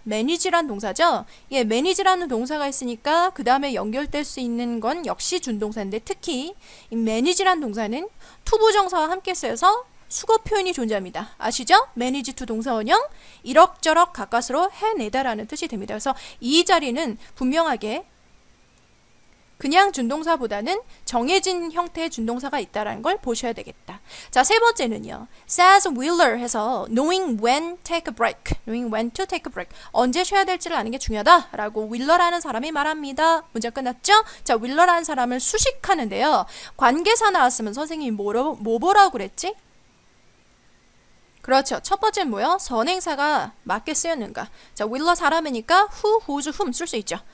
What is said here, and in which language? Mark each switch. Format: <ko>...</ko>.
<ko>manage라는 동사죠. 예, manage라는 동사가 있으니까 그 다음에 연결될 수 있는 건 역시 준동사인데 특히 이 manage라는 동사는 투부정사와 함께 쓰여서 수거 표현이 존재합니다. 아시죠? manage to 동사 원형 이럭저럭 가까스로 해내다라는 뜻이 됩니다. 그래서 이 자리는 분명하게 그냥 준동사보다는 정해진 형태의 준동사가 있다는 걸 보셔야 되겠다. 자, 세 번째는요.</ko> <en>says Wheeler 해서 knowing when take a break, knowing when to take a break.</en> <ko>언제 쉬어야 될지를 아는 게 중요하다라고 윌러라는 사람이 말합니다. 문장 끝났죠? 자, 윌러라는 사람을 수식하는데요. 관계사 나왔으면 선생님이 뭐라고 그랬지? 그렇죠. 첫 번째는 뭐요? 선행사가 맞게 쓰였는가. 자, 윌러 사람이니까 who, whose, whom 쓸 수 있죠.</ko>